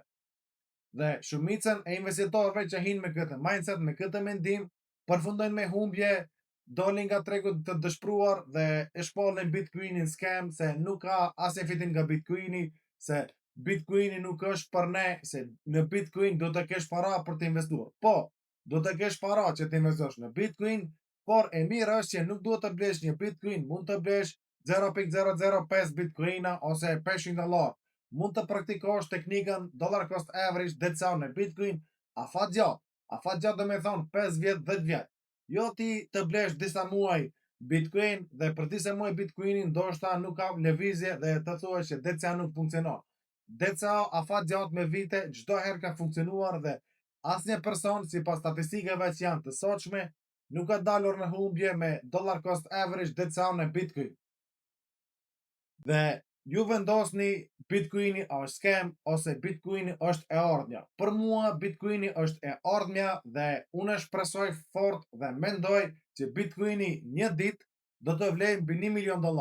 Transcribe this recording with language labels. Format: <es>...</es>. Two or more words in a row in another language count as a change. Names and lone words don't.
<sq>Dhe shumicën e investitorëve që hinë me këtë mindset, me këtë mendim, përfundojnë me humbje, dolin nga tregu të dëshpëruar dhe e shpallin Bitcoinin scam, se nuk ka asnjë fitim nga Bitcoini, se Bitcoini nuk është për ne, se në Bitcoin do të kesh para për të investuar. Po, do të kesh para që të investosh në Bitcoin, por e mirë është që nuk duhet të blesh një Bitcoin, mund të blesh 0.005 Bitcoina ose $500. Mund të praktikosh teknikën</sq> <en>dollar cost average</en> <sq>DCA në Bitcoin afat gjatë do me thonë 5 vjet, 10 vjet. Jo ti të blesh disa muaj Bitcoin dhe për disa muaj Bitcoinin ndoshta nuk ka lëvizje dhe të thuash që DCA nuk funksionon. DCA afat gjatë me vite çdo herë ka funksionuar dhe asnjë person sipas statistikave që janë të sotshme nuk ka dalur në humbje me</sq> <en>dollar cost average</en> <sq>DCA në Bitcoin. Dhe ju vendosni Bitcoini është scam ose Bitcoini është e ardhmja. Për mua Bitcoini është e ardhmja dhe unë shpresoj fort dhe mendoj që Bitcoini një ditë do të vlejë mbi $1 milion.</sq>